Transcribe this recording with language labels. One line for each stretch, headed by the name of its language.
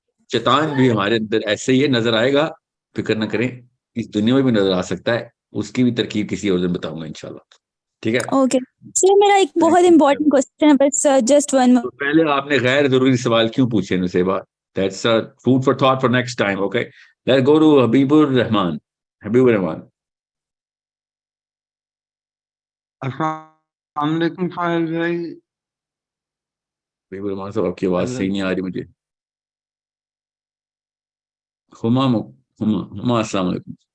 Urdu: شیطان بھی ہمارے اندر ایسے ہی ہے, نظر آئے گا, فکر نہ کریں, اس دنیا میں بھی نظر آ سکتا ہے, اس کی بھی ترکیب کسی اور دن بتاؤں گا انشاءاللہ. ٹھیک ہے. اوکے سر, میرا ایک بہت امپورٹنٹ کوسچن ہے, بس جسٹ ون. تو پہلے آپ نے غیر ضروری سوال کیوں پوچھے نصیبہ؟
English: That's a food for thought for next time. Okay, let's go to Habibur Rahman.
Urdu: حبیب الرحمان, السلام علیکم فائل بھائی. حبیب الرحمان صاحب, آپ کی آواز صحیح نہیں آ رہی مجھے. ہما, السلام علیکم.